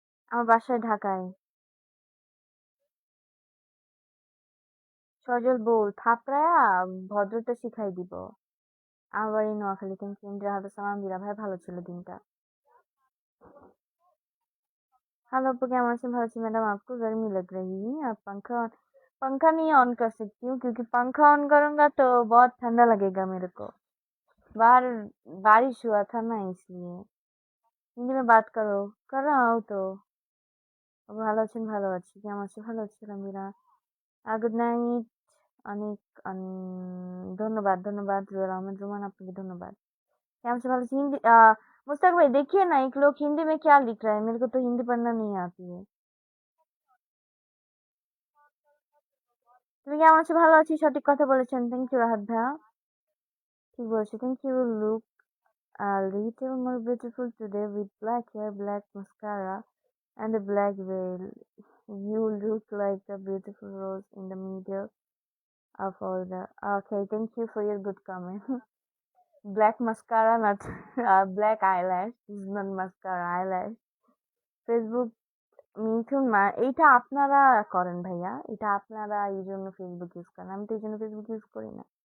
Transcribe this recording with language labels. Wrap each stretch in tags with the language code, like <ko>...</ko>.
<bn>আমার বাসায় ঢাকায়। সজল বউ থাপড়ায়া ভদ্রতা শিখাই দিব। আমার বাড়ি নোয়াখালী। Thank you. ইন্দিরা হাসান আলহামদুলিল্লাহ ভাই, ভালো ছিল দিনটা।</bn> <hi>हेलो आपको, क्या मौसम भाव से मैडम? आपको गर्मी लग रही है? आप पंखा नहीं ऑन कर सकती हूँ, क्योंकि पंखा ऑन करूंगा तो बहुत ठंडा लगेगा मेरे को। बाहर बारिश हुआ था ना, इसलिए। हिंदी में बात करो। कर रहा हूँ तो।</hi> <bn>ভালো আছেন? ভালো আছি। কেমন আছেন? ভালো আছি আলহামদুলিল্লাহ। Good night. অনেক ধন্যবাদ, ধন্যবাদ জুয়েল আহমেদ রোমান, আপনাকে ধन्यवाद। कैम से भालो?</bn> <hi>हिंदी मुश्ताक भाई देखिए ना, एक लोग हिंदी में क्या लिख रहा है, मेरे को तो हिंदी पढ़ना नहीं आती है।</hi> <bn>তুমি কেমন আছো? ভালো আছি, সঠিক কথা বলেছেন। থ্যাংক ইউ রাহাত ভাইয়া। ঠিক বলেছো, thank you.</bn> <en>Look a little more beautiful today with black hair, black mascara, and a black veil. You look like a beautiful rose in the middle of all the. Okay, thank you for your good comment. Black mascara, not black eyelash. This is not mascara, eyelash.</en> <bn>Facebook মিথুন এইটা আপনারা করেন ভাইয়া, এটা আপনারা এই জন্য Facebook use করেন, আমি তো এই জন্য ফেসবুক ইউজ করি না।</bn>